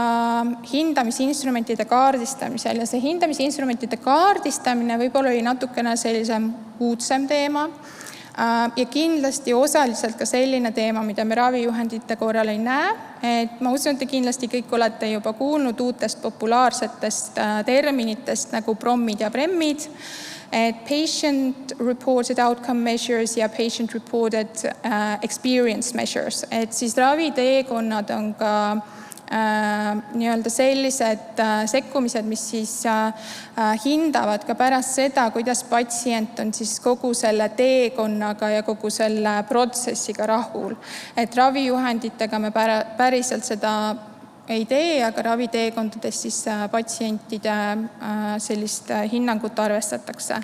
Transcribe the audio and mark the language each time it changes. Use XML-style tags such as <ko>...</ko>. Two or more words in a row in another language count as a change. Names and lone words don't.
<et>hindamisinstrumentide kaardistamisel ja see hindamisinstrumentide kaardistamine võib-olla oli natukene sellisem uudsem teema ja kindlasti osaliselt ka selline teema, mida me ravijuhendite korral ei näe, et ma usun, et te kindlasti kõik olete juba kuulnud uutest populaarsetest terminitest nagu PROM-id ja PREM-id, et</et> <en>patient reported outcome measures</en> <et>ja</et> <en>patient reported experience measures,</en> <et>et siis raviteekonnad on ka nii-öelda sellised sekkumised, mis siis hindavad ka pärast seda, kuidas patsient on siis kogu selle teekonnaga ja kogu selle protsessiga rahul. Et ravijuhenditega me päriselt seda ei tee, aga raviteekondades siis patsientide sellist hinnangut arvestatakse.</et>